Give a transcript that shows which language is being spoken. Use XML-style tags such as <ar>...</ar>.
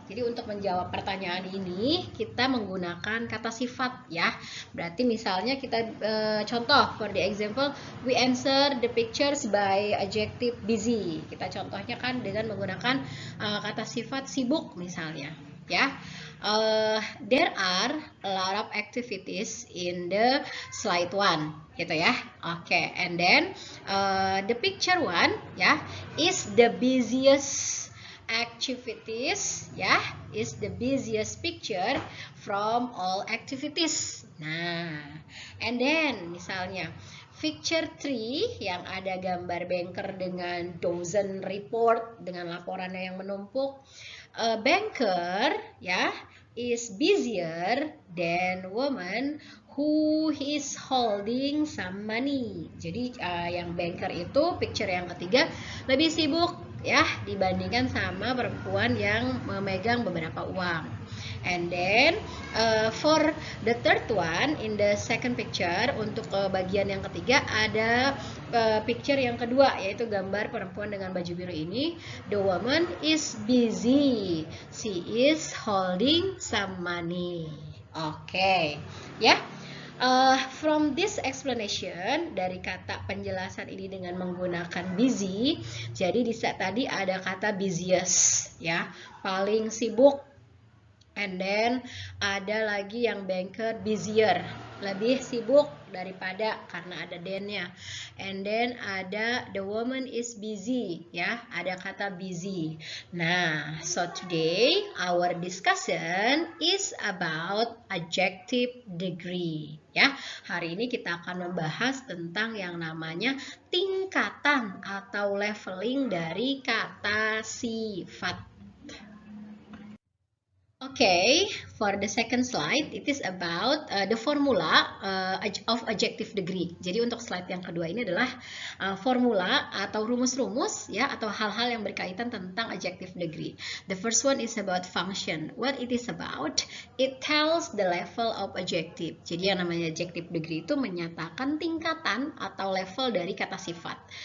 <id>Jadi untuk menjawab pertanyaan ini kita menggunakan kata sifat ya. Berarti misalnya kita contoh,</id> <en>for the example, we answer the pictures by adjective busy.</en> <id>Kita contohnya kan dengan menggunakan kata sifat sibuk misalnya ya.</id> <en>There are a lot of activities in the slide 1</en> <id>gitu ya.</id> <en>Okay, and then the picture 1 ya is the busiest activities ya, is the busiest picture from all activities.</en> <id>Nah, and then misalnya picture 3 yang ada gambar banker dengan dozen report, dengan laporannya yang menumpuk.</id> <en>A banker ya is busier than woman who is holding some money.</en> <id>Jadi yang banker itu picture yang ketiga lebih sibuk ya dibandingkan sama perempuan yang memegang beberapa uang.</id> <en>And then for the third one in the second picture,</en> <id>untuk bagian yang ketiga ada picture yang kedua, yaitu gambar perempuan dengan baju biru ini.</id> <en>The woman is busy, she is holding some money. Oke, ya. From this explanation,</en> <id>dari kata penjelasan ini dengan menggunakan busy, jadi tadi ada kata busiest ya, paling sibuk.</id> <en>And then</en> <id>ada lagi yang banker busier, lebih sibuk daripada, karena ada then-nya.</id> <en>And then ada the woman is busy ya, ada kata busy. Nah, so today our discussion is about adjective degree ya.</en> <id>Hari ini kita akan membahas tentang yang namanya tingkatan atau leveling dari kata sifat.</id> <en>Okay, for the second slide, it is about the formula of adjective degree.</en> <id>Jadi untuk slide yang kedua ini adalah formula atau rumus-rumus ya, atau hal-hal yang berkaitan tentang adjective degree.</id> <en>The first one is about function. What it is about? It tells the level of adjective.</en> <id>Jadi yang namanya adjective degree itu menyatakan tingkatan atau level dari kata sifat.</id>